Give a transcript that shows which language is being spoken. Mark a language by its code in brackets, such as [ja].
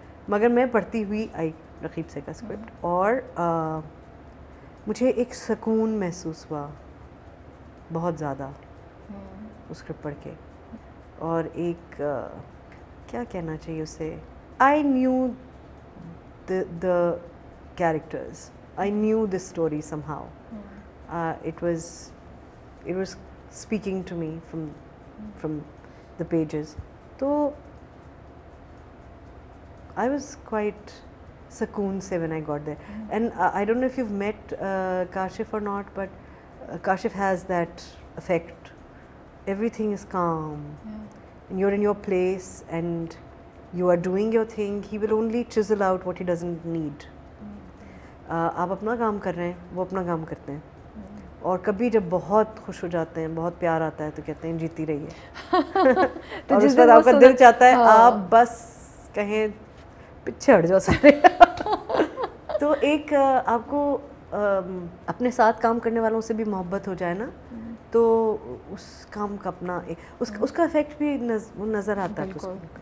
[ur] مگر میں پڑھتی ہوئی آئی رقیب سے کا اسکرپٹ اور مجھے ایک سکون محسوس ہوا بہت زیادہ اس اسکرپٹ پڑھ کے, اور ایک کیا کہنا چاہیے اسے, [en] I knew the characters, I knew this story somehow. It was speaking to me from the pages. So I was quite [ur] sukoon se [en] when I got there. And I don't know if you've met Kashif or not, but Kashif has that effect. Everything is calm and you're in your place and you are doing your thing. He will only chisel out what he doesn't need. [ur] آپ اپنا کام کر رہے ہیں, وہ اپنا کام کرتے ہیں, اور کبھی جب بہت خوش ہو جاتے ہیں, بہت پیار آتا ہے تو کہتے ہیں جیتی رہیے, اور اس وقت آپ کا دل چاہتا ہے آپ بس کہیں پیچھے ہٹ جاؤ سارے. تو ایک آپ کو اپنے ساتھ کام کرنے والوں سے بھی محبت ہو جائے نا, تو اس کام کا اپنا اس کا افیکٹ بھی نظر آتا ہے.